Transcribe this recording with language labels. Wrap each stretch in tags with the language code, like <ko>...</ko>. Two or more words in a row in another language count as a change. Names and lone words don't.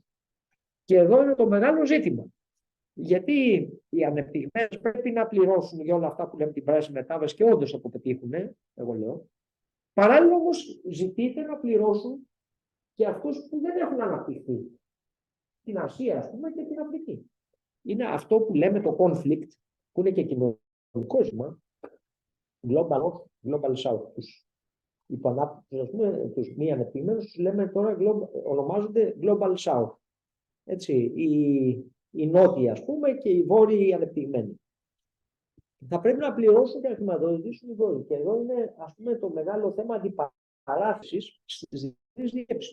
<el>Και εδώ είναι το μεγάλο ζήτημα. Γιατί οι ανεπτυγμένες πρέπει να πληρώσουν για όλα αυτά που λέμε την πράσινη μετάβαση και όντως θα το πετύχουν, εγώ λέω. Παράλληλα όμως ζητείτε να πληρώσουν και αυτούς που δεν έχουν αναπτυχθεί. Την Ασία, ας πούμε, και την Αφρική. Είναι αυτό που λέμε το conflict, που είναι και κοινωνικό ζήτημα,</el> <en>global north, global south.</en> <el>Τους υποανάπτυκτους, ας πούμε, τους μη ανεπτυγμένους, τους λέμε τώρα, ονομάζονται</el> <en>global south.</en> <el>Έτσι, οι νότιοι, ας πούμε, και οι βόρειοι ανεπτυγμένοι. Θα πρέπει να πληρώσουν και να χρηματοδοτήσουν οι βόρειοι. Και εδώ είναι, ας πούμε, το μεγάλο θέμα αντιπαράθεσης στις διεθνείς διεύσεις.</el>